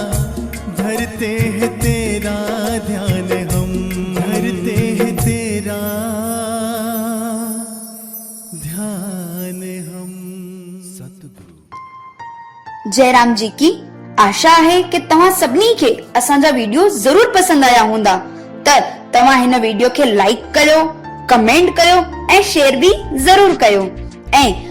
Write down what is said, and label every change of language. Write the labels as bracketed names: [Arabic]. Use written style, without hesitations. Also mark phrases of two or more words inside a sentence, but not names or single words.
[Hindi] धरते हैं तेरा ध्यान हम, धरते हैं तेरा ध्यान हम। सतगुरु। जय राम जी की। [Sindhi] आशा है कि तव्हां सभिनी खे असांजा वीडियो जरूर पसंद आया हूंदा। त तव्हां हिन वीडियो खे लाइक कयो, कमेंट कयो ऐं शेयर भी जरूर कयो। ऐं